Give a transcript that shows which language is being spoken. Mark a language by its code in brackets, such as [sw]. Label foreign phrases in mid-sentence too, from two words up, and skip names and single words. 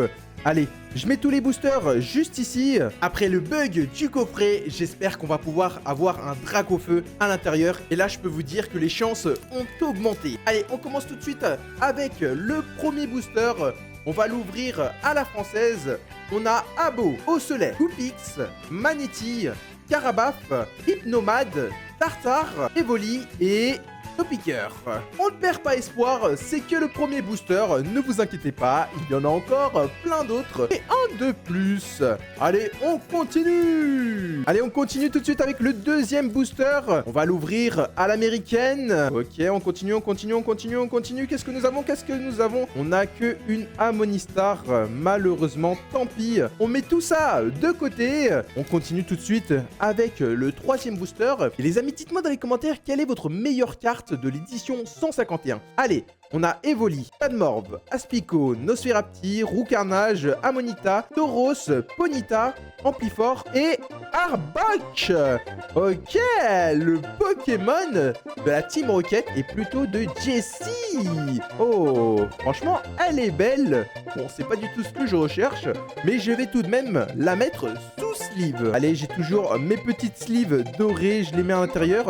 [fr] Allez, je mets tous les boosters juste ici. Après le bug du coffret, j'espère qu'on va pouvoir avoir un Dracofeu à l'intérieur. Et là, je peux vous dire que les chances ont augmenté. Allez, on commence tout de suite avec le premier booster. On va l'ouvrir à la française. On a Abo, Osselet, Coupix, Maneti, Carabaf, Hypnomade, Tartare, Evoli et Topiqueur. On ne perd pas espoir, c'est que le premier booster, ne vous inquiétez pas, il y en a encore plein d'autres et un de plus. Allez, on continue. Allez, on continue tout de suite avec le deuxième booster. On va l'ouvrir à l'américaine. Ok, on continue. Qu'est-ce que nous avons? On n'a que une Amonistar, malheureusement, tant pis. On met tout ça de côté. On continue tout de suite avec le troisième booster. Et les amis, dites-moi dans les commentaires quelle est votre meilleure carte de l'édition 151. Allez, on a Evoli, Padmorb, Aspico, Nosferapti, Roucarnage, Amonita, Tauros, Ponyta, Amplifort et Arbok. Ok, le Pokémon de la Team Rocket est plutôt de Jessie. Oh, franchement, elle est belle. Bon, c'est pas du tout ce que je recherche, mais je vais tout de même la mettre sous sleeve. Allez, j'ai toujours mes petites sleeves dorées, je les mets à l'intérieur.